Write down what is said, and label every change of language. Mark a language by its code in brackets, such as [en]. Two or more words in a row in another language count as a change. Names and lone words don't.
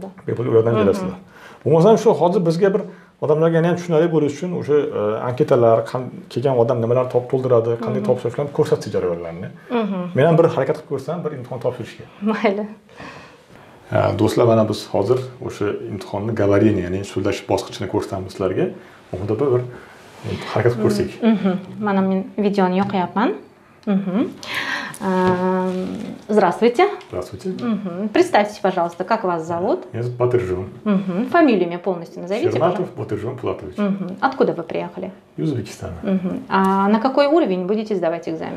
[uz] Bepul ulardan kelasizlar. Bo'lmasam shu hozir bizga bir odamlarga ham tushunarli bo'lish uchun o'sha anketalar, kelgan odam nimalar to'ldiradi, qanday topshirish bilan ko'rsatish jarayonlarini. Men ham bir harakat qilib ko'rsam, bir imtihon topshirishga. Mayli. Do'stlar, mana biz hozir o'sha imtihonni gavariniya, ya'ni so'zlash bosqichini ko'rsatamiz sizlarga. Unda bir harakat qilib ko'rsak. Mana men videoni yoqyapman. [ru] Здравствуйте. Здравствуйте. Представьтесь, пожалуйста, как вас зовут? Меня зовут Батыржон. Фамилию мне полностью назовите, Шерматов Батыржон Пулатович. Откуда вы приехали? Из Узбекистана. А на какой уровень будете сдавать экзамен?